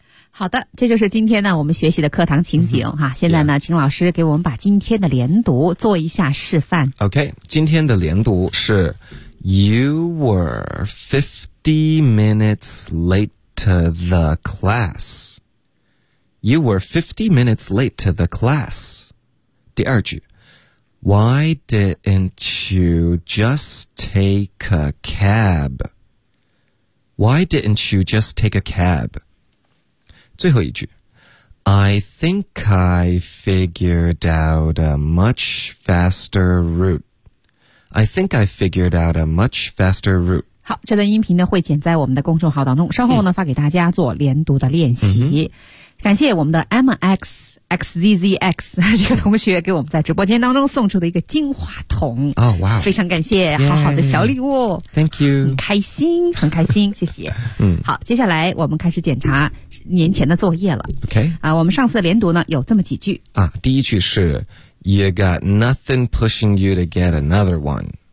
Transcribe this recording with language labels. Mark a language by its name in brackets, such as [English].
[Chinese] 好的，这就是今天呢我们学习的课堂情景哈。现在呢请老师给我们把今天的连读做一下示范。 [English] OK, [Chinese] 今天的连读是 [English] You were 50 minutes late to the class. You were 50 minutes late to the class. [Chinese] 第二句 [English] Why didn't you just take a cab? Why didn't you just take a cab? [Chinese] 最后一句 [English] I think I figured out a much faster route. I think I figured out a much faster route. [Chinese] 好，这段音频呢会剪在我们的公众号当中，稍后呢发给大家做连读的练习。感谢我们的 MXXZZX 这个同学给我们在直播间当中送出的一个金话筒。哦，哇，非常感谢，好好的小礼物。 [English] Thank you. [Chinese] 开心，很开心，谢谢。好，接下来我们开始检查年前的作业了。 [English] OK. [Chinese] 啊，我们上次的连读呢有这么几句。 [English] 啊， [Chinese] 第一句是 [English] You got nothing pushing you to get another one.